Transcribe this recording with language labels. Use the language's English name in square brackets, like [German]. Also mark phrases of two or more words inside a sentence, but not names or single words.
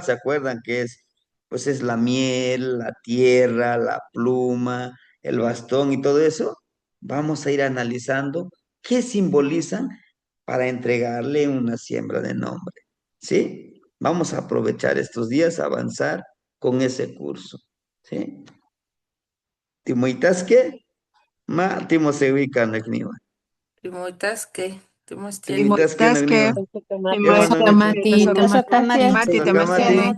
[Spanish] ¿Se acuerdan que pues es la miel, la tierra, la pluma, el bastón y todo eso? Vamos a ir analizando qué simbolizan para entregarle una siembra de nombre. ¿Sí? Vamos a aprovechar estos días a avanzar con ese curso. ¿Sí? [Nahuatl languages] Timoitasque, ma timosewica nakniwa. Timoitasque, Timoitasque nakniwa. Timoitasque, [Spanish] Qué bueno, [Nahuatl languages] Timoitasque, Timoitasque. Timoitasque. Mati.